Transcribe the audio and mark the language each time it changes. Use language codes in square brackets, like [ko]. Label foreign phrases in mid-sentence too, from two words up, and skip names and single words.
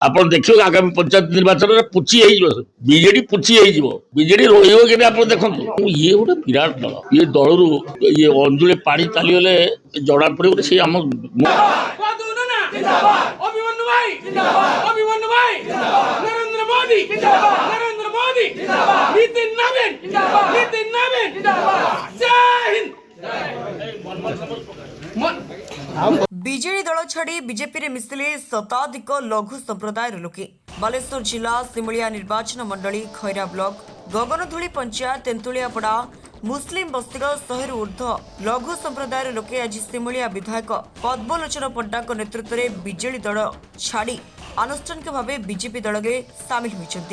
[or] ଆପଣ ଦେଖିବେ ଆଗାମୀ ପଞ୍ଚାୟତ ନିର୍ବାଚନରେ ପୁଚି ହେଇଯିବ, ବିଜେଡି ପୁଚି ହେଇଯିବ, ବିଜେଡି ରହିବ କି ନାହିଁ ଆପଣ ଦେଖନ୍ତୁ। ଇଏ ଗୋଟେ ବିରାଟ ଦଳ, ଇଏ ଦଳରୁ ଇଏ ଅଞ୍ଜୁଳି ପାଣି ଚାଲିଗଲେ ଜଣା ପଡିବ ସେ ଆମ [hi] नरेंद्र मोदी नरेंद्र मोदी नितिन नवीन जय हिंद। [or] ବିଜେଡି ଦଳ ଛାଡ଼ି ବିଜେପିରେ ମିଶିଲେ ଶତାଧିକ ଲଘୁ ସମ୍ପ୍ରଦାୟର ଲୋକେ। ବାଲେଶ୍ୱର ଜିଲ୍ଲା ସିମୁଳିଆ ନିର୍ବାଚନ ମଣ୍ଡଳୀ ଖଇରା ବ୍ଲକ ଗଗନଧୂଳି ପଞ୍ଚାୟତ ତେନ୍ତୁଳିଆପଡ଼ା ମୁସଲିମ ବସ୍ତିର 100ରୁ ଉର୍ଦ୍ଧ୍ୱ ଲଘୁ ସମ୍ପ୍ରଦାୟର ଲୋକେ ଆଜି ସିମୁଳିଆ ବିଧାୟକ ପଦ୍ମଲୋଚନ ପଣ୍ଡାଙ୍କ ନେତୃତ୍ୱରେ ବିଜେଡି ଦଳ ଛାଡ଼ି ଆନୁଷ୍ଠାନିକ ଭାବେ ବିଜେପି ଦଳରେ ସାମିଲ ହୋଇଛନ୍ତି।